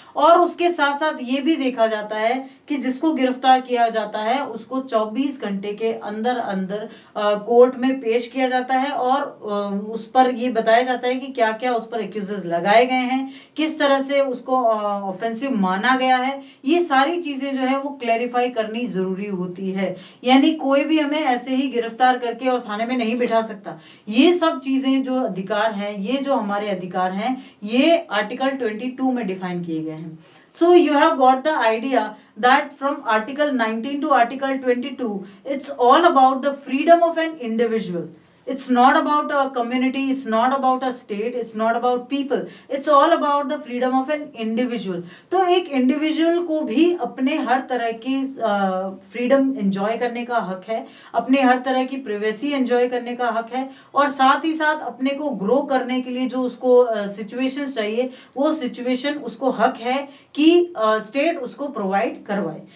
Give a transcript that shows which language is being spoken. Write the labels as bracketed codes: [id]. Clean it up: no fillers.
[hi] और उसके साथ साथ ये भी देखा जाता है कि जिसको गिरफ्तार किया जाता है उसको 24 घंटे के अंदर अंदर कोर्ट में पेश किया जाता है, और उस पर ये बताया जाता है कि क्या क्या उस पर एक्यूजेस लगाए गए हैं, किस तरह से उसको ऑफेंसिव माना गया है। ये सारी चीजें जो है वो क्लैरिफाई करनी जरूरी होती है, यानी कोई भी हमें ऐसे ही गिरफ्तार करके और थाने में नहीं बिठा सकता। ये सब चीजें जो अधिकार हैं, ये जो हमारे अधिकार हैं, ये आर्टिकल 22 में डिफाइन किए गए हैं। [en] So you have got the idea that from Article 19 to Article 22, it's all about the freedom of an individual. It's not about a community, it's not about a state, it's not about people. It's all about the freedom of an individual. [hi] तो एक individual को भी अपने हर तरह की freedom enjoy करने का हक है, अपने हर तरह की प्राइवेसी एंजॉय करने का हक है, और साथ ही साथ अपने को ग्रो करने के लिए जो उसको सिचुएशंस चाहिए, वो सिचुएशन उसको हक है कि स्टेट उसको प्रोवाइड करवाए।